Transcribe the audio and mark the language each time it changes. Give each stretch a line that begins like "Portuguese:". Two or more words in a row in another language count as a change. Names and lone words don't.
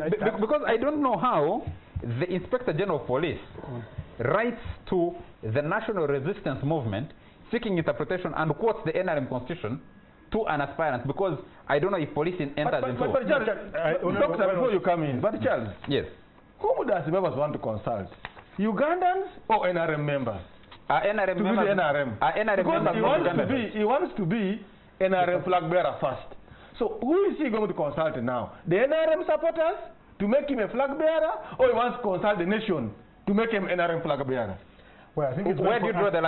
English: because I don't know how the Inspector General of Police writes to the National Resistance Movement seeking interpretation and quotes the NRM Constitution to an aspirant, because I don't know if police enters into... But Charles, Doctor, before you come in, but Charles, yes, whom does the members want to consult? Ugandans or NRM members? NRM to members, be the NRM. NRM because members he wants to be NRM flag bearer first. So who is he going to consult now? The NRM supporters to make him a flag bearer, or he wants to consult the nation to make him NRM flag bearer? Well, I think it's where do you draw the line?